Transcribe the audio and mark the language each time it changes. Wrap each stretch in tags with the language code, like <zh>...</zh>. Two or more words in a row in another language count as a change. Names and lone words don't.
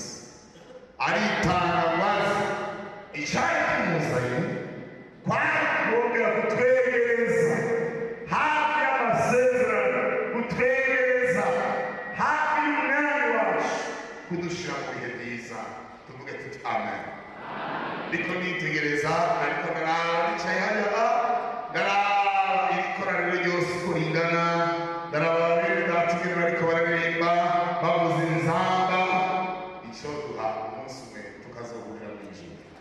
<rw>Aritanga maze icyari kimuzanye kwari kongera kutwegereza hafi y'amasezerano, kutwegereza hafi y'umwami wacu, kudushyira mu bihe byiza. Tuvuge tuti amen.</rw> <rn>Niko nitegereza, ariko naricaye hariya, ndaraba ikoraniro ryose uko ringana, ndaraba bene data ingene bariko bararirimba bavuza inzamba. Icyo duha umunsi umwe tukazohurira mu ijuru.</rn>